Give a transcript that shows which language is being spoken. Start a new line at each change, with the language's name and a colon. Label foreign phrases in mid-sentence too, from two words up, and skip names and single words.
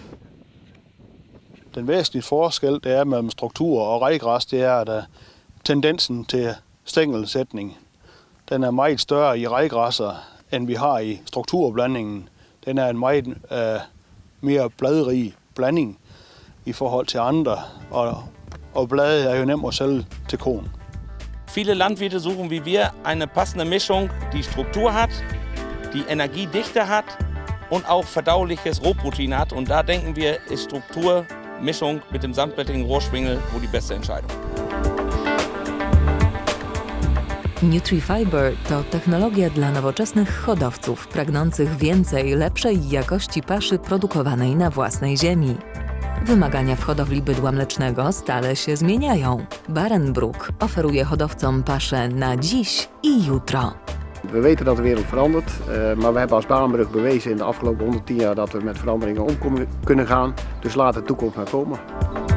Danish: Den væsentlige forskel, det er mellem struktur og rejgræs, det er, at tendensen til stængelsætning, den er meget større i rejgræsser, end vi har i strukturblandingen. Den er en meget mere bladrig blanding i forhold til andre, og blade er jo nemt at sælge til koen.
German: Viele Landwirte suchen wie wir eine passende Mischung, die Struktur hat, die Energiedichte hat und auch verdauliches Rohprotein hat. Und da denken wir, ist Strukturmischung mit dem sandblättrigen Rohrschwingel wohl die beste Entscheidung.
Polish: NutriFiber to technologia dla nowoczesnych hodowców pragnących więcej, lepszej jakości paszy produkowanej na własnej ziemi. Wymagania w hodowli bydła mlecznego stale się zmieniają. Barenbroek oferuje hodowcom paszę na dziś i jutro.
Dutch: We weten dat de wereld verandert, maar we hebben als Barenbroek bewezen in de afgelopen 110 jaar dat we met veranderingen om kunnen gaan. Dus laat de toekomst maar komen.